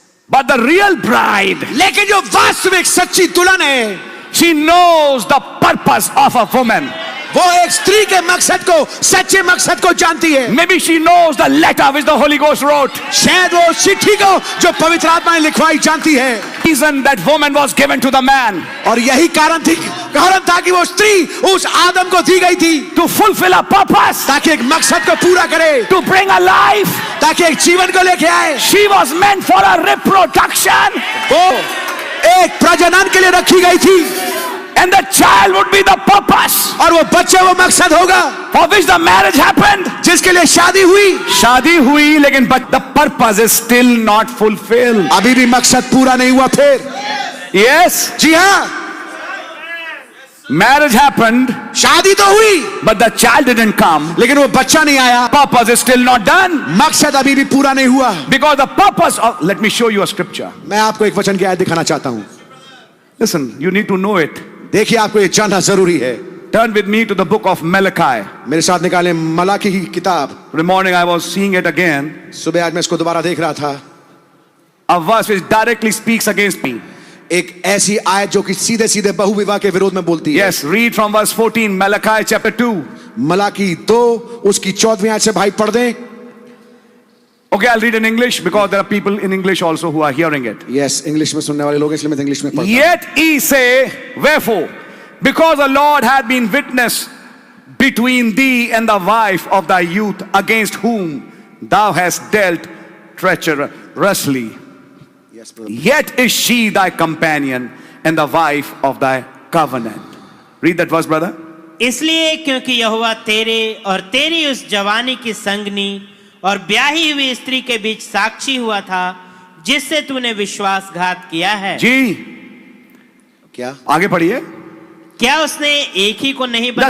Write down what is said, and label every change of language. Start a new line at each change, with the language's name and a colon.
English: but the real bride,
Hindi: लेकिन जो वास्तविक सच्ची दुल्हन है,
English: She knows the purpose of a woman.
Hindi: वो एक स्त्री के मकसद को, सच्चे मकसद को जानती है।
English: Maybe she knows the letter which the holy ghost wrote.
Hindi: शायद वो चिट्ठी को जो पवित्र आत्मा ने लिखवाई जानती है।
English: Reason that woman was given to the man,
Hindi: और यही कारण था कि वो स्त्री उस आदम को दी गई थी
English: to fulfill a purpose,
Hindi: ताकि एक मकसद को पूरा करे,
English: to bring a life.
Hindi: ताकि एक जीवन को लेके आए।
English: She was meant for a reproduction,
Hindi: वो एक प्रजनन के लिए रखी गई थी,
English: and the child would be the purpose
Hindi: और वो बच्चे वो मकसद होगा
English: for which the marriage happened.
Hindi: जिसके लिए शादी हुई। शादी हुई, लेकिन
English: but the purpose is still not fulfilled.
Hindi: अभी भी मकसद पूरा नहीं हुआ। फिर
English: Yes,
Hindi: जी हाँ,
English: marriage happened,
Hindi: शादी तो हुई,
English: but the child didn't come.
Hindi: लेकिन वो बच्चा नहीं आया।
English: Purpose is still not done,
Hindi: मकसद अभी भी पूरा नहीं हुआ।
English: because the purpose of, let me show you a scripture.
Hindi: मैं आपको एक वचन की आयत दिखाना चाहता हूं।
English: Listen, you need to know it.
Hindi: देखिए, आपको ये जानना जरूरी है।
English: Turn with me to the book of Malachi.
Hindi: मेरे साथ निकालें मलाकी की किताब।
English: In the morning I was seeing it again.
Hindi: सुबह आज मैं इसको दोबारा देख रहा था।
English: A verse which directly speaks against me.
Hindi: एक ऐसी आयत जो कि सीधे सीधे बहुविवाह के विरोध में बोलती है।
English: Yes, read from verse 14, Malachi chapter 2.
Hindi: Malachi 2 उसकी 14वीं आयत से भाई पढ़ दें।
English: Okay, I'll read in English because there are people in English also who are hearing it.
Hindi: Yes, English में सुनने वाले लोग, इसलिए मैं इंग्लिश में पढ़ता हूं।
English: Yet ye say, wherefore, because the Lord hath been witness between thee and the wife of thy youth, against whom thou hast dealt treacherously. Yes, brother. Yet is she thy companion and the wife of thy covenant. Read that verse, brother.
Hindi: इसलिए क्योंकि यहोवा तेरे और तेरी उस जवानी की संगनी और ब्याही हुई स्त्री के बीच साक्षी हुआ था, जिससे तूने विश्वासघात किया है। जी, क्या आगे पढ़िए। क्या उसने एक ही को नहीं बनाया?